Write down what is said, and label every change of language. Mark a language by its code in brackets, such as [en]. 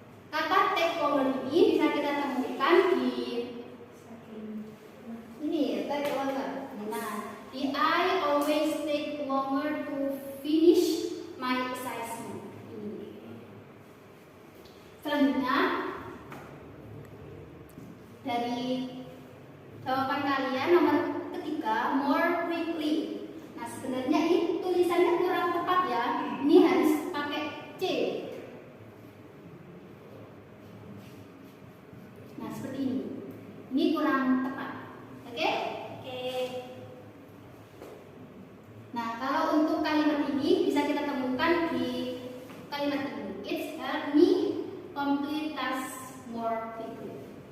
[id] Kata [en] take longer [id] ini bisa kita temukan di Ini [en] take longer. [id] nah, di [en] I always take longer to finish my assignment. [id] Ini. Selanjutnya dari jawaban kalian nomor ketiga [en] more quickly. [id] Nah sebenarnya ini tulisannya kurang tepat ya. Ini harus pakai C. Nah seperti ini. Ini kurang tepat. Oke? Oke. Nah kalau untuk kalimat ini bisa kita temukan di kalimat ini. [en] It's help me complete tasks more quickly.